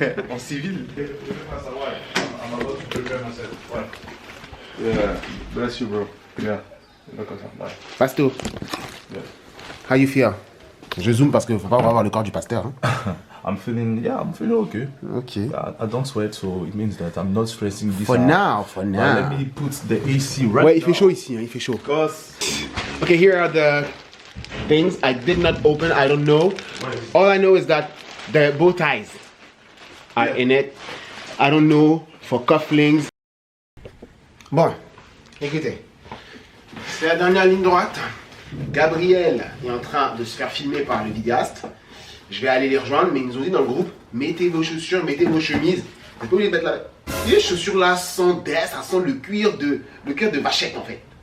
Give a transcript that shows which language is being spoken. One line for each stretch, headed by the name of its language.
French: En civil.
English: Yeah, bless you, bro. Yeah. Pasto. Yeah. How you feel?
French: Je zoome parce qu'il faut pas avoir le corps du pasteur. Hein.
English: I'm feeling okay. Okay. I don't sweat, so it means that I'm not stressing this For out. now, for now. Let me put the AC right
French: Ouais, il fait
English: now.
French: chaud ici, hein, il fait chaud.
English: Because... Okay, here are the things I did not open. I don't know. All I know is that the bow ties are in it. I don't know for cufflinks.
French: Bon, écoutez, c'est la dernière ligne droite. Gabriel est en train de se faire filmer par le vidéaste. Je vais aller les rejoindre, mais ils nous ont dit dans le groupe, mettez vos chaussures, mettez vos chemises. Vous n'êtes pas obligé de mettre les chaussures là sentent ça sent le cuir de vachette en fait.